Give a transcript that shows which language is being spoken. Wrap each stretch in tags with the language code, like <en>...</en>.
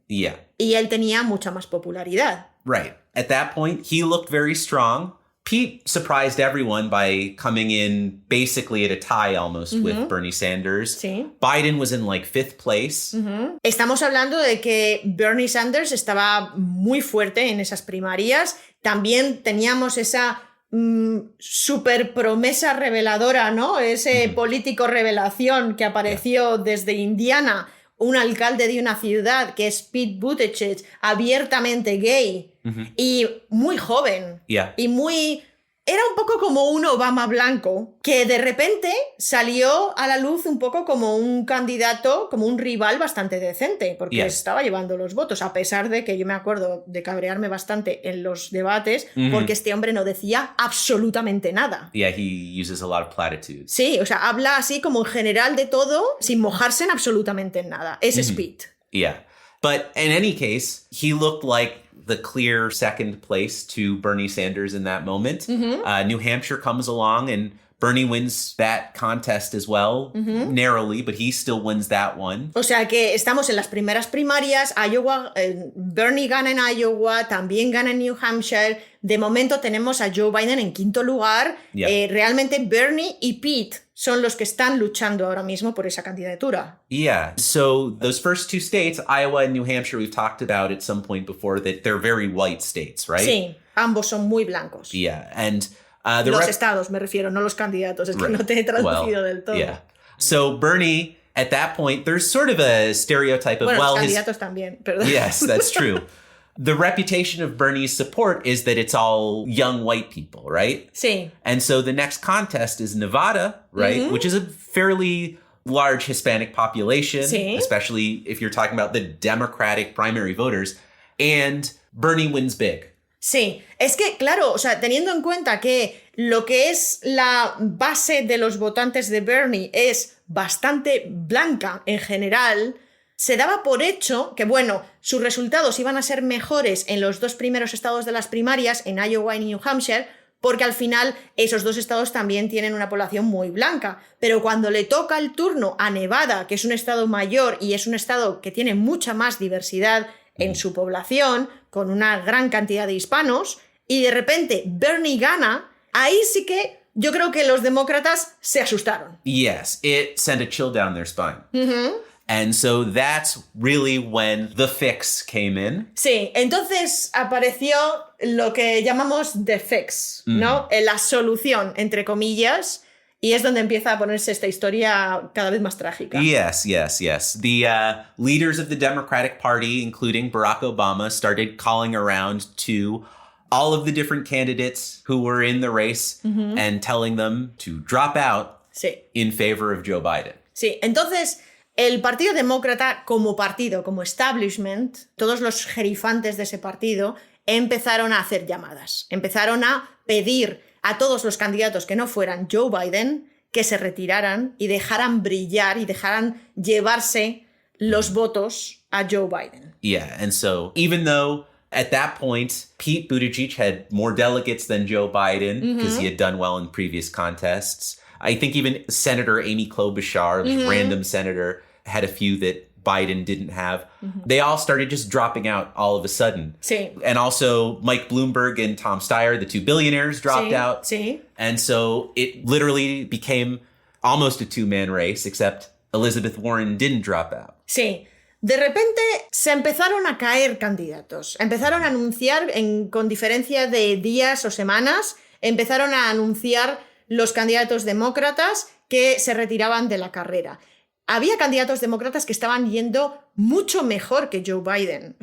<en>Yeah.</en> <es>Y él tenía mucha más popularidad.</es> <en>Right. At that point, he looked very strong. Pete surprised everyone by coming in basically at a tie almost with Bernie Sanders.</en> <es>Sí.</es> <en>Biden was in like 5th place.</en> <es>Estamos hablando de que Bernie Sanders estaba muy fuerte en esas primarias. También teníamos esa super promesa reveladora, ¿no? Ese político revelación que apareció desde Indiana, un alcalde de una ciudad que es Pete Buttigieg, abiertamente gay y muy joven y muy... Era un poco como un Obama blanco, que de repente salió a la luz un poco como un candidato, como un rival bastante decente, porque estaba llevando los votos, a pesar de que yo me acuerdo de cabrearme bastante en los debates, porque este hombre no decía absolutamente nada.</es> <en>Yeah, he uses a lot of platitudes.</en> <es>Sí, o sea, habla así como en general de todo, sin mojarse en absolutamente nada. Ese es Pete.</es> <en>Yeah. But in any case, he looked like the clear second place to Bernie Sanders in that moment. New Hampshire comes along and Bernie wins that contest as well, narrowly, but he still wins that one.</en> <es>O sea que estamos en las primeras primarias, Iowa, Bernie gana en Iowa, también gana en New Hampshire. De momento tenemos a Joe Biden en quinto lugar. Realmente Bernie y Pete son los que están luchando ahora mismo por esa candidatura. Yeah. So those first two states, Iowa and New Hampshire, we've talked about at some point before that they're very white states, right? Sí, ambos son muy blancos.</es> <en>Yeah. And</en> <es>los estados, me refiero, no los candidatos. Es que no te he traducido del todo.</es> <en>Yeah. So Bernie, at that point, there's sort of a stereotype of,</en> <es>bueno,</es> <en>well,</en> <es>los candidatos también, perdón.</es> <en>Yes, that's true. The reputation of Bernie's support is that it's all young white people, right?</en> <es>Sí.</es> <en>And so the next contest is Nevada, right? Which is a fairly large Hispanic population, especially if you're talking about the Democratic primary voters. And Bernie wins big.</en> <es>Sí, es que, claro, o sea, teniendo en cuenta que lo que es la base de los votantes de Bernie es bastante blanca en general, se daba por hecho que, bueno, sus resultados iban a ser mejores en los dos primeros estados de las primarias, en Iowa y New Hampshire, porque al final esos dos estados también tienen una población muy blanca. Pero cuando le toca el turno a Nevada, que es un estado mayor y es un estado que tiene mucha más diversidad en su población, con una gran cantidad de hispanos, y de repente Bernie gana, ahí sí que yo creo que los demócratas se asustaron.</es> <en>Yes, it sent a chill down their spine. And so that's really when the fix came in.</en> <es>Sí, entonces apareció lo que llamamos</es> <en>the fix,</en> <es>¿no? La solución, entre comillas, y es donde empieza a ponerse esta historia cada vez más trágica.</es> <en>Yes. The leaders of the Democratic Party, including Barack Obama, started calling around to all of the different candidates who were in the race and telling them to drop out</en> <es>Sí.</es> <en>in favor of Joe Biden.</en> <es>Sí, entonces el Partido Demócrata como partido, como establishment, todos los jerifantes de ese partido empezaron a hacer llamadas, empezaron a pedir a todos los candidatos que no fueran Joe Biden que se retiraran y dejaran brillar y dejaran llevarse los votos a Joe Biden.</es> <en>Yeah, and so even though at that point Pete Buttigieg had more delegates than Joe Biden because he had done well in previous contests, I think even Senator Amy Klobuchar, this random senator, had a few that Biden didn't have. They all started just dropping out all of a sudden.</en> <es>Sí.</es> <en>And also Mike Bloomberg and Tom Steyer, the two billionaires, dropped</en> <es>Sí,</es> <en>out.</en> <es>sí.</es> <en>And so it literally became almost a two-man race, except Elizabeth Warren didn't drop out.</en> <es>Sí. De repente se empezaron a caer candidatos. Empezaron a anunciar, con diferencia de días o semanas, empezaron a anunciar los candidatos demócratas que se retiraban de la carrera. Había candidatos demócratas que estaban yendo mucho mejor que Joe Biden.</es>